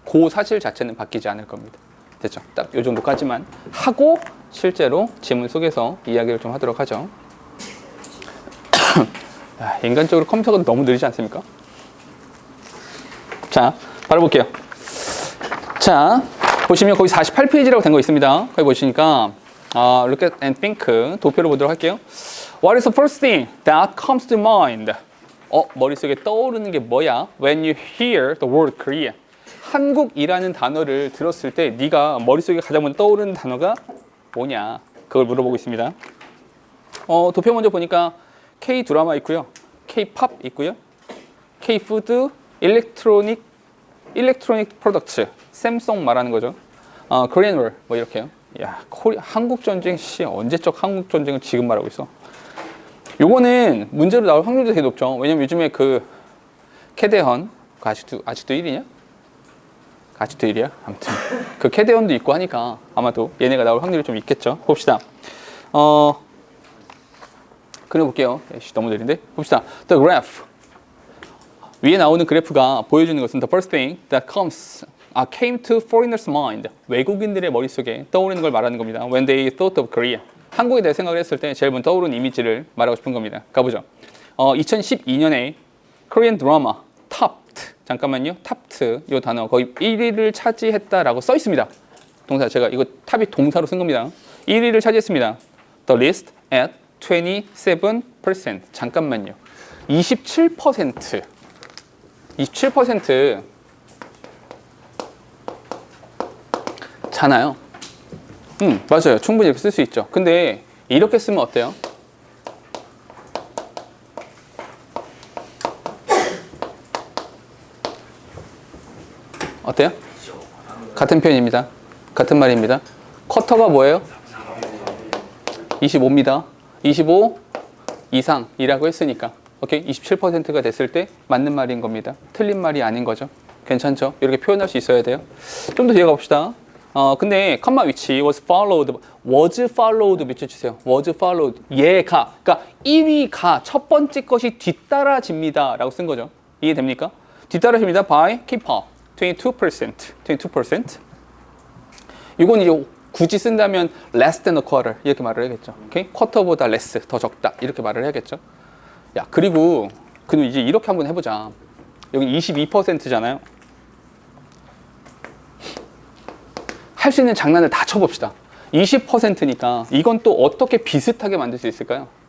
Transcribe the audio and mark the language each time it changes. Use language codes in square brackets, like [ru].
[ko] 그 사실 자체는 바뀌지 않을 겁니다. 됐죠? 딱 이 정도까지만 하고 실제로 지문 속에서 이야기를 좀 하도록 하죠. 인간적으로 컴퓨터가 너무 느리지 않습니까? 자, 바로 볼게요. 자, 보시면 거기 48페이지라고 된 거 있습니다. 거기 보시니까 [en] look at and think [ko] 도표를 보도록 할게요. [en] What is the first thing that comes to mind? [ko] 머릿속에 떠오르는 게 뭐야? [en] When you hear the word Korea. [ko] 한국이라는 단어를 들었을 때 네가 머릿속에 가장 먼저 떠오르는 단어가 뭐냐? 그걸 물어보고 있습니다. 도표 먼저 보니까 K 드라마 있고요. K 팝 있고요. K 푸드, 일렉트로닉 프로덕트, 샘송 말하는 거죠. 코리안 월 뭐 이렇게요. 야, 한국 전쟁 언제적 한국 전쟁을 지금 말하고 있어. 요거는 문제로 나올 확률도 되게 높죠. 왜냐면 요즘에 그 캐대헌 아직도 1위냐? 아직도 1위야? 아무튼 그 캐대헌도 있고 하니까 아마도 얘네가 나올 확률이 좀 있겠죠. 봅시다. 그려볼게요. 너무 느린데? 봅시다. [en] The graph. [ko] 위에 나오는 그래프가 보여주는 것은 [en] the first thing that came to foreigners' mind. [ko] 외국인들의 머릿속에 떠오르는 걸 말하는 겁니다. [en] When they thought of Korea. [ko] 한국에 대해 생각을 했을 때 제일 먼저 떠오르는 이미지를 말하고 싶은 겁니다. 가보죠. 2012년에 [en] Korean drama topped. [ko] 잠깐만요. topped 이 단어 거의 1위를 차지했다라고 써 있습니다. 동사 제가 이거 탑이 동사로 쓴 겁니다. 1위를 차지했습니다. [en] The list at 27%. [ko] 잠깐만요. 27% 잖아요. 맞아요. 충분히 이렇게 쓸 수 있죠. 근데 이렇게 쓰면 어때요? 어때요? 같은 표현입니다. 같은 말입니다. 쿼터가 뭐예요? 25입니다. 25 이상이라고 했으니까 오케이? 27%가 됐을 때 맞는 말인 겁니다. 틀린 말이 아닌 거죠. 괜찮죠? 이렇게 표현할 수 있어야 돼요. 좀 더 뒤에 가봅시다. 근데 컴마 위치 [en] was followed [ko] 밑줄주세요. [en] was followed [ko] 얘가 그러니까 1위가 첫 번째 것이 뒤따라집니다 라고 쓴 거죠. 이해됩니까? 뒤따라집니다 [en] by K-pop 22%. [ko] 이건 이제 굳이 쓴다면 [en] less than a quarter [ko] 이렇게 말을 해야겠죠. 오케이? 쿼터보다 less 더 적다 이렇게 말을 해야겠죠. 야, 그리고 이제 이렇게 한번 해보자. 여기 22%잖아요. 할 수 있는 장난을 다 쳐봅시다. 20%니까 이건 또 어떻게 비슷하게 만들 수 있을까요?